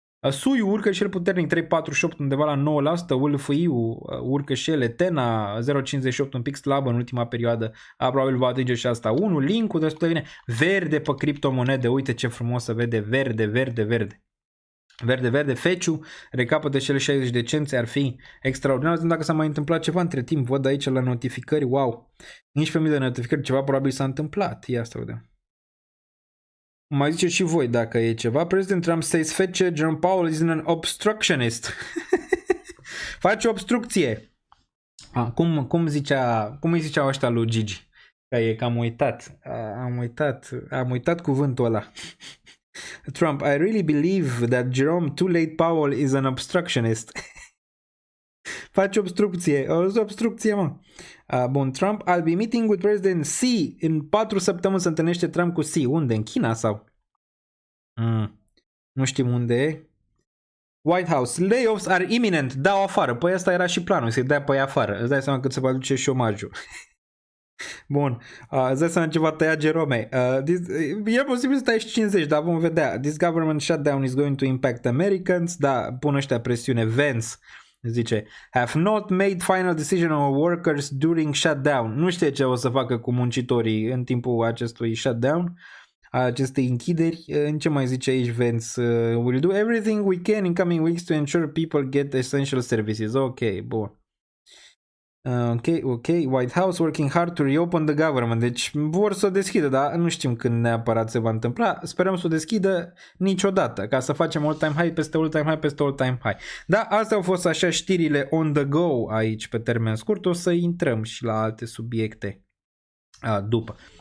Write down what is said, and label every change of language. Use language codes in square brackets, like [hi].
[ro] SUI urcă și el puternic 3.48 undeva la 9%, ULFI-ul urcă și el, Etena 0.58 un pic slabă în ultima perioadă, probabil va atinge și asta 1, Link-ul destul de bine, verde pe criptomonede, uite ce frumos se vede, verde, verde, verde. Verde, Feciu, recapătă cele 60 de cenți, ar fi extraordinar. Dacă s-a mai întâmplat ceva între timp, văd aici la notificări, wow, 11.000 de notificări, ceva probabil s-a întâmplat. Ia să vedem. Mai ziceți și voi dacă e ceva. [en] President Trump says Fece, Jerome Powell is an obstructionist. [ro] Face obstrucție. Cum îi ziceau ăștia lui Gigi? Că am uitat. Am uitat cuvântul ăla. [en] Trump, I really believe that Jerome Too Late Powell is an obstructionist. [ro] Face obstrucție. O obstrucție, mă. Bun, [en] Trump, I'll be meeting with President Xi. [ro] În 4 săptămâni se întâlnește Trump cu Xi. Unde? În China sau? Nu știm unde e. [en] White House, layoffs are imminent. [ro] Dau afară. Păi asta era și planul, să-i dea pe ea afară. Îți dai seama cât se va duce șomajul. Bun, îți dai seama ce va tăia Jerome. E posibil să tai și 50, dar vom vedea. [en] This government shutdown is going to impact Americans. [ro] Da, pun ăștia presiune. Vance zice, [en] have not made final decision on workers during shutdown. [ro] Nu știe ce o să facă cu muncitorii în timpul acestui shutdown, acestei închideri. În ce mai zice aici Vance? [en] We'll do everything we can in coming weeks to ensure people get essential services. [ro] Ok, bun. [en] Ok, White House working hard to reopen the government. [ro] Deci vor să o deschidă, dar nu știm când neapărat se va întâmpla. Sperăm să o deschidă niciodată, ca să facem all-time high peste all-time high peste all-time high. Da, astea au fost așa știrile [en] on the go [ro] aici pe termen scurt. O să intrăm și la alte subiecte după.